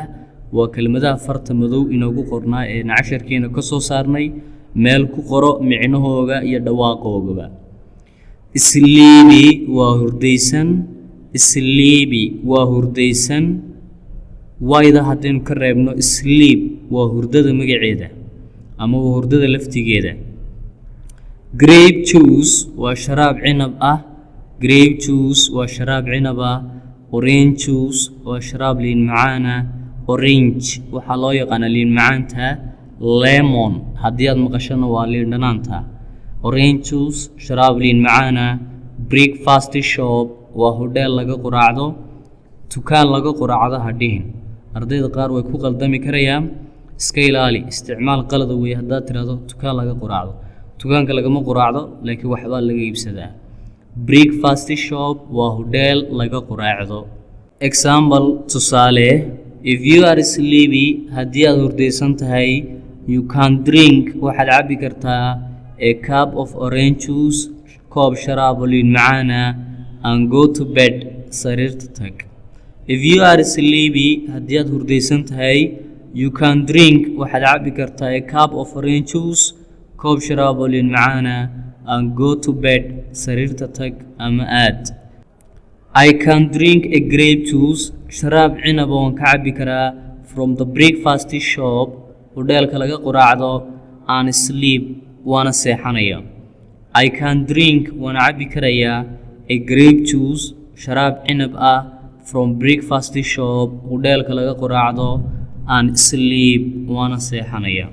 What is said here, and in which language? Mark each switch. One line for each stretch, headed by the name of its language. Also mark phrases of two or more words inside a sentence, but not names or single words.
Somali: waa kelmadaha farta madow inoogu qornaa ee casharkeena ka soo saarnay. meel ku qoro micnahooga iyo dhawaaqoogaba. Sleepy waa hurdaysan. Sleepy waa hurdaysan. wayda haddaynu ka reebno sleep waa hurdada magaceeda ama waa hurdada laftigeeda.
English: Grape juice
Somali: waa sharaab cinab ah.
English: Grape juice
Somali: waa sharaab cinab ah.
English: Orange juice
Somali: waa sharaab liin macaan ah. Orange waxaa loo yaqaanaa liin macaanta. Lemon haddii aad maqashana waa liin dhanaanta.
English: Orange juice
Somali: sharaab liin macaan ah.
English: Breakfast shop
Somali: waa hodheel laga quraacdo. Dukaan laga quraacdo hadhihin. ardayda qaar way ku qaldami karayaan. iska ilaali isticmaal qalad weey haddaad tiraahdo dukaan laga quraacdo. dukaanka lagama quraacdo laakiin waxbaa laga iibsadaa.
English: Breakfast shop
Somali: waa hodheel laga quraacdo. Example, tusaale.
English: If you are sleepy,
Somali: haddii aad hurdaysan tahay,
English: you can drink
Somali: waxaad cabbi kartaa
English: a cup of orange juice
Somali: koob sharaab liin macaan ah
English: and go to bed
Somali: sariirta tag.
English: If you are sleepy,
Somali: haddii aad hurdaysan tahay,
English: you can drink
Somali: waxaad cabbi kartaa
English: a cup of orange juice
Somali: koob sharaab liin macaan ah
English: and go to bed
Somali: sariirta tag ama aad.
English: I can drink a grape juice
Somali: sharaab cinab oo ka cabbi karaa
English: from the breakfast shop
Somali: hodheelka laga quraacdo
English: and sleep
Somali: waana seexanaya.
English: I can drink
Somali: waana cabbi karayaa
English: a grape juice
Somali: sharaab cinab ah
English: from breakfast shop
Somali: hodheelka laga quraacdo
English: and sleep
Somali: waana seexanaya.